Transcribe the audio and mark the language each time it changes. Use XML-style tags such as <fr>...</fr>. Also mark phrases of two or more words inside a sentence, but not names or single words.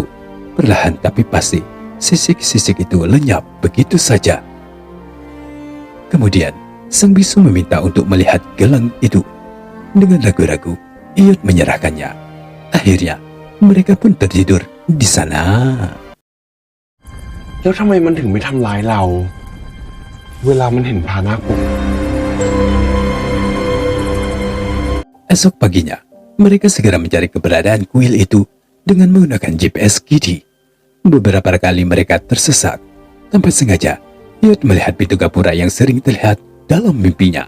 <id>Perlahan tapi pasti, sisik-sisik itu lenyap begitu saja. Kemudian, sang biksu meminta untuk melihat gelang itu. Dengan ragu-ragu, Iyut menyerahkannya. Akhirnya, mereka pun tertidur di sana.</id> <th>แล้วทำไมมันถึงไม่ทำร้ายเรา เวลามันเห็นพาหนะผม</th> <id>Esok paginya, mereka segera mencari keberadaan kuil itu dengan menggunakan GPS Kidi. Beberapa kali mereka tersesat. Tanpa sengaja, Iyut melihat pintu gapura yang sering terlihat dalam mimpinya.</id>